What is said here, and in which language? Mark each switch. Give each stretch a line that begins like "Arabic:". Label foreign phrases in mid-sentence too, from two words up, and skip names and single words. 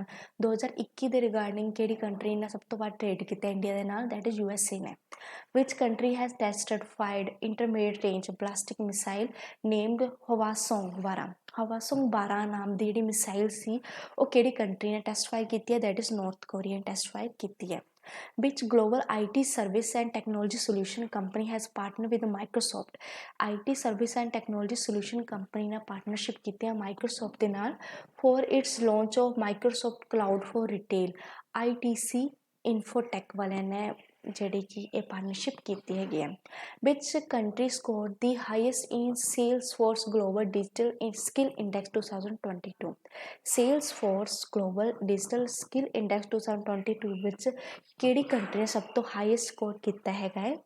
Punjabi: 2021 ਦੇ ਰਿਗਾਰਡਿੰਗ ਕਿਹੜੀ ਕੰਟਰੀ ਨੇ ਸਭ ਤੋਂ ਵੱਧ ਟ੍ਰੇਡ ਕੀਤਾ ਇੰਡੀਆ ਦੇ ਨਾਲ?
English: That is USA ਨੇ। Which country has tested fired intermediate range ballistic missile named Hwasong 12
Punjabi: ਨਾਮ ਦੀ ਜਿਹੜੀ ਮਿਸਾਈਲ ਸੀ ਉਹ ਕਿਹੜੀ ਕੰਟਰੀ ਨੇ
English: test fire
Punjabi: ਕੀਤੀ ਹੈ?
English: that is
Punjabi: ਨਾਰਥ ਕੋਰੀਆ ਨੇ
English: test fire
Punjabi: ਕੀਤੀ ਹੈ।
English: Which global IT service and technology solution company has partnered with Microsoft? IT service and technology solution company
Hindi: ने partnership की है
English: Microsoft
Punjabi: ਦੇ ਨਾਲ
English: for its launch of Microsoft Cloud for Retail।
Punjabi: ITC Infotech ਵਾਲਿਆਂ ਨੇ ਜਿਹੜੀ ਕਿ ਇਹ ਪਾਰਟਨਰਸ਼ਿਪ ਕੀਤੀ ਹੈਗੀ ਹੈ।
English: Which country scored the highest in Salesforce Global Digital Skill Index 2022.
Punjabi: ਸੇਲਸਫੋਰਸ ਗਲੋਬਲ ਡਿਜੀਟਲ ਸਕਿੱਲ ਇੰਡੈਕਸ 2022 ਵਿੱਚ ਕਿਹੜੀ ਕੰਟਰੀ ਨੇ ਸਭ ਤੋਂ
English: highest score
Punjabi: ਕੀਤਾ ਹੈਗਾ ਹੈ?